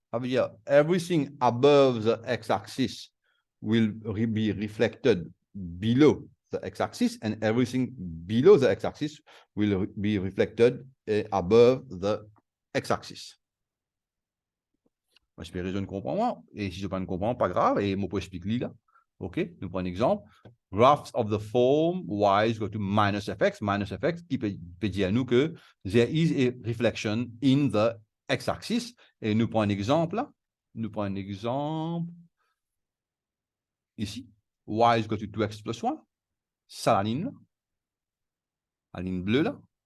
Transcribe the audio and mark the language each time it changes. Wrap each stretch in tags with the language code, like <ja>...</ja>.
<fr>Ça veut dire</fr> <en>everything above the x-axis will be reflected below the x-axis, and everything below the x-axis will be reflected above the x-axis.</en> <fr>J'espère que je ne comprends pas. Et si je ne comprends pas, pas grave. Et je peux expliquer là. OK? Nous prenons un exemple.</fr> <en>Graphs of the form y is equal to minus fx. Minus fx</en> <fr>qui peut dire à nous que</fr> <en>there is a reflection in the x-axis.</en> <fr>Et nous prenons un exemple là. Nous prenons un exemple ici.</fr> <en>Y is equal to 2x plus 1.</en> <fr>Ça, la ligne là. La ligne bleue là.</fr>